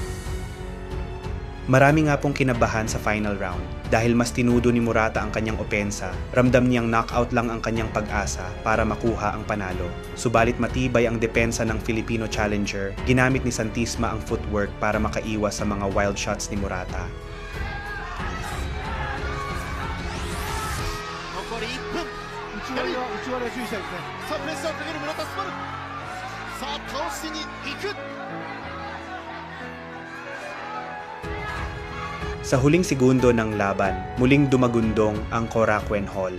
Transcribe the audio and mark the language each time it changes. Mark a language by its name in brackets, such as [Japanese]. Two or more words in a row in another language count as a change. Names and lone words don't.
[Filipino] Marami nga pong kinabahan sa [English] final round [Filipino] dahil mas tinudo ni Murata ang kanyang opensa, ramdam niyang knockout lang ang kanyang pag-asa para makuha ang panalo. Subalit matibay ang depensa ng [English] Filipino challenger, [Filipino] ginamit ni Santissima ang footwork para makaiwas sa mga [English] wild shots [Filipino] ni Murata. [Japanese] 残り1分。内割りは注意したいですね。さあプレッシャーをかける村田スバル。さあ倒しに行く。 [Filipino] Sa huling segundo ng laban, muling dumagundong ang Korakuen Hall.